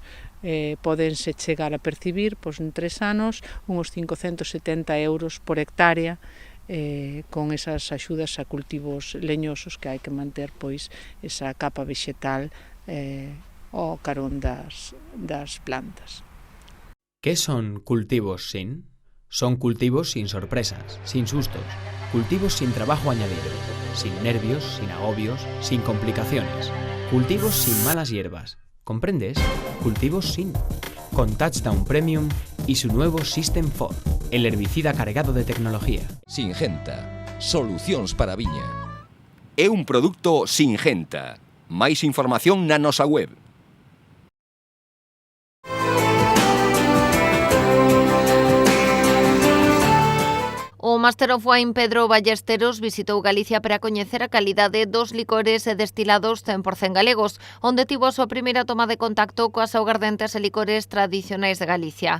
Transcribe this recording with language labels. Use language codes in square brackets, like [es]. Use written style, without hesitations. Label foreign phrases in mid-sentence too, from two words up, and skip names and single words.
[gl] Podense chegar a percibir en 3 anos uns 570 euros por hectárea con esas axudas a cultivos leñosos que hai que manter esa capa vexetal ao carón das plantas. [es] ¿Qué son cultivos sin? Son cultivos sin sorpresas, sin sustos, cultivos sin trabajo añadido, sin nervios, sin agobios, sin complicaciones, cultivos sin malas hierbas. ¿Comprendes? Cultivos sin. Con Touchdown Premium y su nuevo System 4, el herbicida cargado de tecnología. Singenta. [gl] Solucións para a viña. É un produto Singenta. Máis información na nosa web. O [en] Master of Wine [gl] Pedro Ballesteros visitou Galicia para coñecer a calidade dos licores e destilados 100% galegos, onde tivo a súa primeira toma de contacto coas augardentes e licores tradicionais de Galicia.